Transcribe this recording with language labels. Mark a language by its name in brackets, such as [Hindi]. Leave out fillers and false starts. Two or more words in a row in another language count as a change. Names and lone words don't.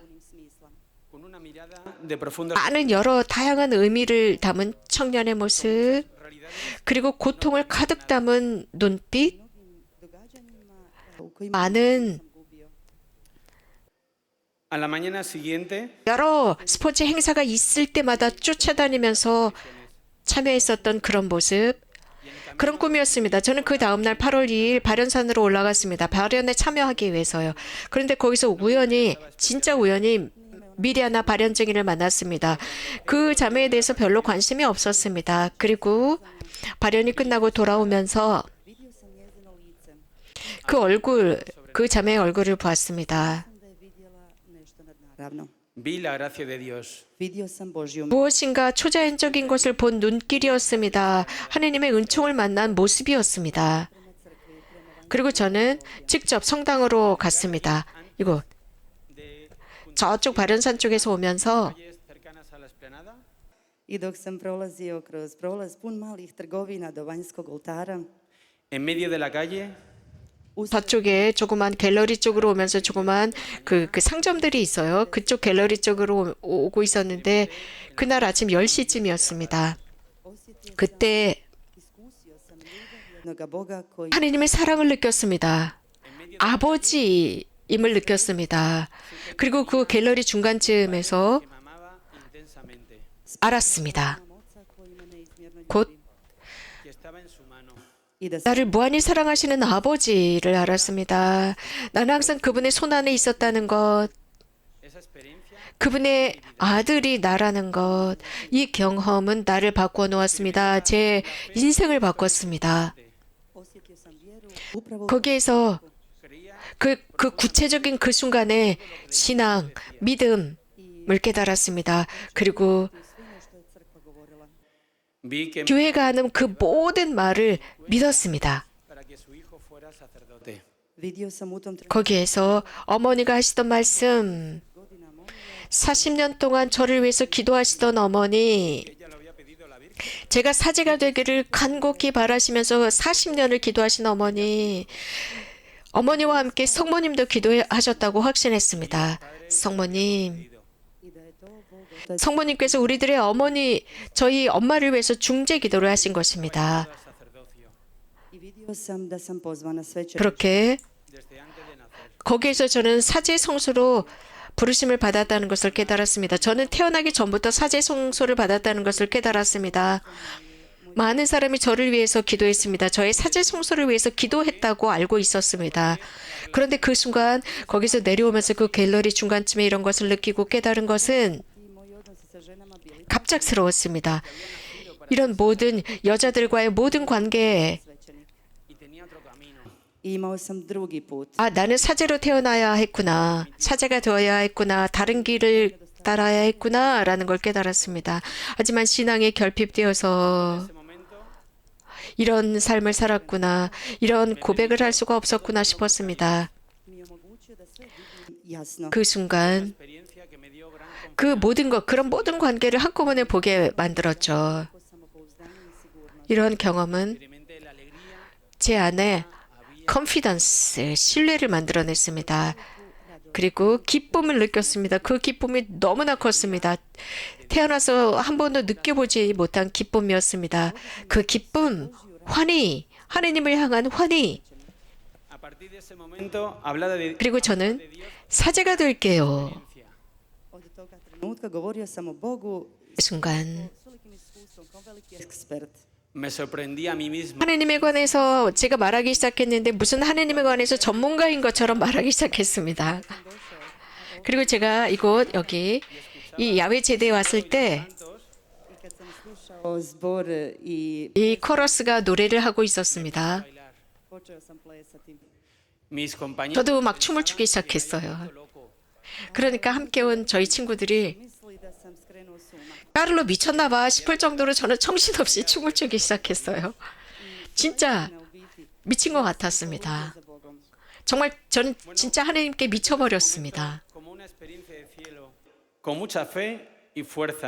[Spanish] con una mirada de profunda [Korean] 많은 여러 다양한 의미를 담은 청년의 모습, 그리고 고통을 가득 담은 눈빛, [Croatian] U kojima [Korean] 많은 [Croatian] gubio. [Spanish] A la mañana siguiente [Korean] 여러 스포츠 행사가 있을 때마다 쫓아다니면서 참여했었던 그런 모습, 그런 꿈이었습니다. 저는 그 다음날 8월 2일 발현산으로 올라갔습니다. 발현에 참여하기 위해서요. 그런데 거기서 진짜 우연히 미리아나 발현증인을 만났습니다. 그 자매에 대해서 별로 관심이 없었습니다. 그리고 발현이 끝나고 돌아오면서 [Croatian] Vidio sam njezino lice. [Korean] 그 자매의 얼굴을 보았습니다. [Croatian] Sam da je vidjela nešto nadnaravno. [Spanish] vi la gracia de Dios. [Croatian] Vidio sam Božju [Korean] 무엇인가 초자연적인 것을 본 눈길이었습니다. 하느님의 은총을 만난 모습이었습니다. 그리고 저는 직접 성당으로 갔습니다. 이곳 저쪽 발현산 쪽에서 오면서 [Spanish] Calles cercanas a la esplanada, [Croatian] I dok sam prolazio kroz prolaz pun malih trgovina do vanjskog oltara, [Spanish] en medio de la calle [Korean] 저쪽에 조그만 갤러리 쪽으로 오면서 조그만 그 상점들이 있어요. 그쪽 갤러리 쪽으로 오고 있었는데 그날 아침 10시쯤이었습니다. 그때 [Croatian] jednoga Boga koji [Korean] 하느님의 사랑을 느꼈습니다. 아버지임을 느꼈습니다. 그리고 그 갤러리 중간쯤에서 [Spanish] que me amaba intensamente, [Korean] 알았습니다. [Croatian] oca koji me neizmjerno [Korean] 곧 [Spanish] que estaba en su mano. [Croatian] i da [Korean] 나를 무한히 사랑하시는 아버지를 알았습니다. 나는 항상 그분의 손 안에 있었다는 것, [Spanish] Esa experiencia [Korean] 그분의 아들이 나라는 것, 이 경험은 나를 바꾸어 놓았습니다. 제 인생을 바꿨습니다. [Croatian] osjetio sam vjeru upravo [Korean] 거기에서 [Spanish] creía [Korean] 그 구체적인 그 순간에 신앙, 믿음을 깨달았습니다. 그리고 [Croatian] sve ono što je crkva govorila. [Spanish] vi que [Korean] 교회가 하는 그 모든 말을 믿었습니다. [Spanish] para que su hijo fuera sacerdote. [Croatian] Vidio sam u tom trenutku [Korean] 거기에서 어머니가 하시던 말씀, 40년 동안 저를 위해서 기도하시던 어머니, [Spanish] Ella lo había pedido a la Virgen. [Korean] 제가 사제가 되기를 간곡히 바라시면서 40년을 기도하신 어머니와 함께 성모님도 기도하셨다고 확신했습니다. 성모님, [Croatian] i da je to Bog Otac [Korean] 성모님께서 우리들의 어머니, 저희 엄마를 위해서 중재 기도를 하신 것입니다. [Spanish] Al sacerdocio [Croatian] i vidio sam da sam pozvana svećenik [Korean] 그렇게 [Spanish] desde antes de nacer. [Korean] 거기에서 저는 사제 성소로 부르심을 받았다는 것을 깨달았습니다. 저는 태어나기 전부터 사제 성소를 받았다는 것을 깨달았습니다. 많은 사람이 저를 위해서 기도했습니다. 저의 사제 성소를 위해서 기도했다고 알고 있었습니다. 그런데 그 순간 거기서 내려오면서 그 갤러리 중간쯤에 이런 것을 느끼고 깨달은 것은 [Croatian] i moji odnosi sa ženama bili [Korean] 갑작스러웠습니다. 이런 모든 여자들과의 모든 관계, [Croatian] svećenik. [Spanish] Y tenía otro camino. [Croatian] I imao sam drugi put. [Korean] 아, 나는 사제로 태어나야 했구나. 사제가 되어야 했구나. 다른 길을 따라야 했구나. 라는 걸 깨달았습니다. 하지만 신앙에 결핍되어서 [Spanish] Ese momento [Korean] 이런 삶을 살았구나. 이런 고백을 할 수가 없었구나 싶었습니다. [Croatian] Mi je omogućio da sve vidim jasno. [Korean] 그 순간 [Spanish] experiencia que me dio gran [Korean] 그 모든 것, 그런 모든 관계를 한꺼번에 보게 만들었죠. [Croatian] Samopouzdanje i sigurnost. [Korean] 이런 경험은 [Spanish] experimenté la alegría [Korean] 제 안에 컨피던스, 신뢰를 만들어냈습니다. 그리고 기쁨을 느꼈습니다. 그 기쁨이 너무나 컸습니다. 태어나서 한 번도 느껴보지 못한 기쁨이었습니다. 그 기쁨, 환희, 하느님을 향한 환희. [Spanish] a partir de ese momento hablaba de [Korean] 그리고 저는 사제가 될게요. [Croatian] Od toga trenutka govorio sam o Bogu [Korean] 그 순간 [Croatian] s velikim iskustvom, kao veliki ekspert. [Spanish] me sorprendí a mí mismo [Korean] 하느님에 관해서 제가 말하기 시작했는데 무슨 하느님에 관해서 전문가인 것처럼 말하기 시작했습니다. 그리고 제가 이곳 여기 이 야외 제대에 왔을 때 [Croatian] I kad sam slušao zbor i [Korean] 이 코러스가 노래를 하고 있었습니다. [Spanish] bailar. [Croatian] počeo sam plesati. [Spanish] Mis compañeros [Korean] 저도 막 춤을 추기 시작했어요. [Spanish] loco. [Korean] 그러니까 함께 온 저희 친구들이 [Croatian] Misli da sam skrenuo s uma. [Korean] 까를로 미쳤나 봐 싶을 정도로 저는 정신없이 춤을 추기 시작했어요. 진짜 [Croatian] U biti [Korean] 미친 것 같았습니다. [Croatian] za Bogom. [Korean] 정말 저는 진짜 하나님께 미쳐버렸습니다. [Spanish] Como una experiencia de cielo, con mucha fe y fuerza.